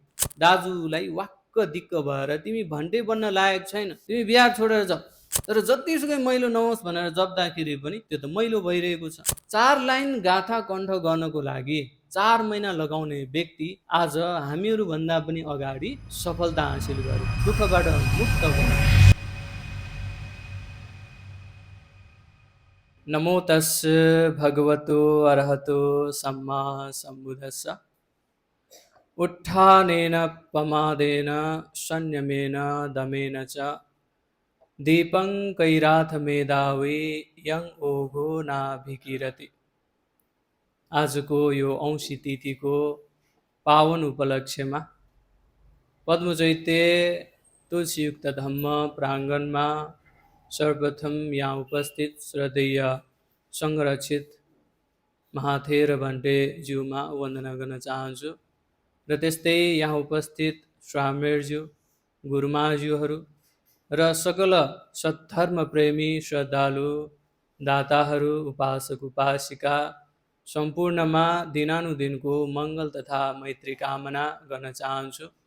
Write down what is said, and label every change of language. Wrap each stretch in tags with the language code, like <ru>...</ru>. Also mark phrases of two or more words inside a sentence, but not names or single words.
<ne>दाजुलाई वाक्क दिक्क भएर तिमी भन्टे बन्न लायक छैन, तिमी बिहार छोडेर जाऊ, तर जतिसुकै मैलो नहोस् भनेर जप्दाखेरि पनि त्यो त मैलो भइरहेको छ। 4 लाइन गाथा कण्ठ गर्नको लागि 4 महिना लगाउने व्यक्ति आज हामीहरू भन्दा पनि अगाडि सफलता हासिल गर्यो, दुःखबाट मुक्त भयो।</ne> <pi>नमो तस्स भगवतो अरहतो सम्मा सम्बुद्धस्स। उत्थानेन प्रमादेन संयमेन दमेन च दीपं कैराथ मेधावी यं ओघो नाभिकीरति।</pi> <ne>आजको यो औँसी तिथिको पावन उपलक्ष्यमा पद्मचैत्य तुलसीयुक्त धम्म प्राङ्गणमा सर्वप्रथम यहाँ उपस्थित श्रद्धेय संरक्षित महाथेर भन्टेज्यूमा वन्दना गर्न चाहन्छु र त्यस्तै यहाँ उपस्थित स्वामीज्यू गुरुमाज्यूहरू र सकल सद्धर्म प्रेमी श्रद्धालु दाताहरू उपासक उपासिका सम्पूर्णमा दिनानुदिनको मङ्गल तथा मैत्री कामना गर्न चाहन्छु।</ne>